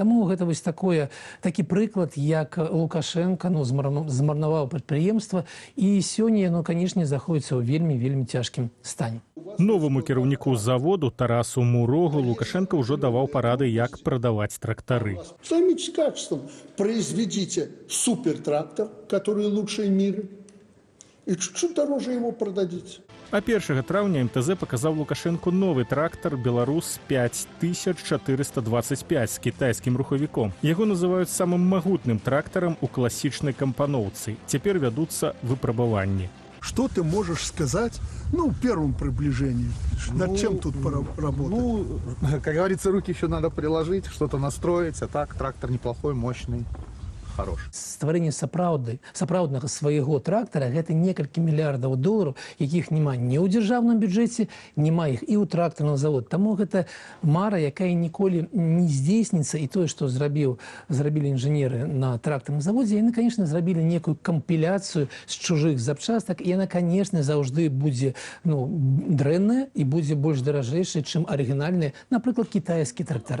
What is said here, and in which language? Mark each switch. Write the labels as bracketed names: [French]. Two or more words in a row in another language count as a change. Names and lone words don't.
[Belarusian] Таму гэта вось такі прыклад, як Лукашенко змарнаваў прадпрыемства, і сёння яно, канешне, знаходзіцца ў вельмі цяжкім стане. Новаму кіраўніку заводу Тарасу Мурогу Лукашенко ўжо даваў парады, як прадаваць трактары. [Russian] Займитесь качеством, произведите супертрактор, который лучший мира, и чуть-чуть дороже его продадите. [Belarusian] А 1 траўня МТЗ паказаў Лукашенку новы трактар «Беларус 5425» з кітайскім рухавіком. Яго называюць самым магутным трактарам у класічнай кампаноўцы. Цяпер вядуцца выпрабаванні. [Russian] Что ты можешь сказать, в первом приближении? Над чем тут поработать? Как говорится, руки еще надо приложить, что-то настроить, а так трактор неплохой, мощный. Хорош. [Belarusian] Стварэнне сапраўднага свайго трактара – гэта некалькі мільярдаў долараў, якіх няма ні ў дзяржаўным бюджэце, няма іх і ў трактарным завод. Таму гэта мара, якая ніколі не здзейсніцца, і тое, што зрабілі інжынеры на трактарным заводзе, яны, конечно, зрабілі некую кампіляцыю з чужых запчастак, і яна, конечно, заўжды будзе дрэнная і будзе больш даражэйшай, чым арыгінальныя, напрыклад, кітайскія трактары.